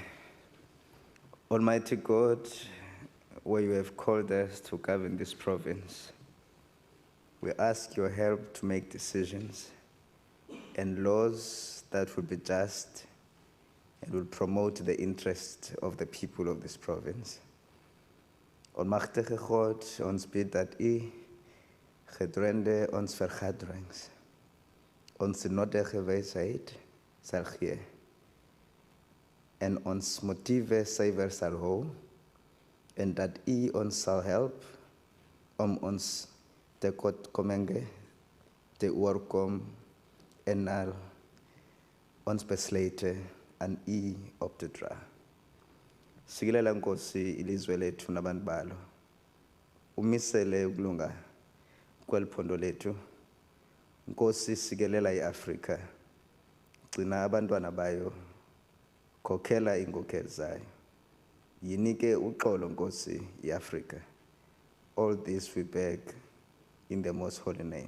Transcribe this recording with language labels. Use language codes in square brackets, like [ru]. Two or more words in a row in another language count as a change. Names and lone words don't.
[en] Almighty God, where you have called us to govern this province, we ask your help to make decisions and laws that will be just and will promote the interest of the people of this province. [af] Almachtige God, ons bid dat u gedurende ons vergaderings ons nodige wysheid sal gee en ons motiewe suiwer sal hou en dat u ons sal help om ons tekortkominge te oorkom en al ons besluite aan u op te dra. [xh] Sikilela Nkosi ilizwe lethu nabantu balo. Umisele ukulunga kweliphondo lethu. Nkosi sikelela iAfrika. Gcina abantwana bayo. Khokhela inkokheli zayo. Yinike uxolo Nkosi iAfrika. [en] All this we beg in the most holy name.